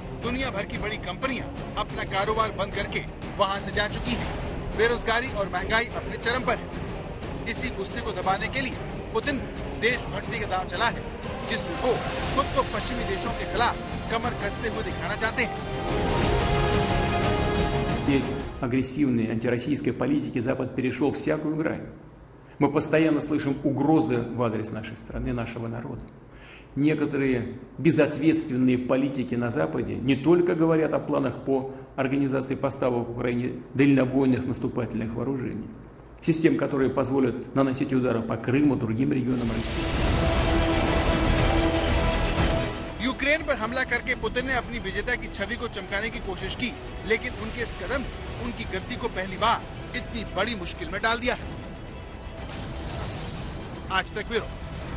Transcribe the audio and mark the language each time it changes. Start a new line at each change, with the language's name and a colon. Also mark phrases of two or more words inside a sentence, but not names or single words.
Hindi: दुनिया भर की बड़ी कंपनियां अपना कारोबार बंद करके वहां से जा चुकी हैं। बेरोजगारी और महंगाई अपने चरम पर है। इसी गुस्से को दबाने के लिए पुतिन देशभक्ति का दांव चला है, जिसमें वो खुद को पश्चिमी देशों के खिलाफ कमर कसते हुए दिखाना चाहते हैं।
Russian: Агрессивной антироссийской политики Запад перешел всякую грань. Мы постоянно слышим угрозы в адрес нашей страны, нашего народа. Некоторые безответственные политики на Западе не только говорят о планах по организации поставок Украине дальнобойных наступательных вооружений, систем, которые позволят наносить удары по Крыму и другим регионам России.
Hindi: यूक्रेन पर हमला करके पुतिन ने अपनी विजेता की छवि को चमकाने की कोशिश की, लेकिन उनके इस कदम ने उनकी गद्दी को पहली बार इतनी बड़ी मुश्किल में डाल दिया है। आज तक ब्यूरो।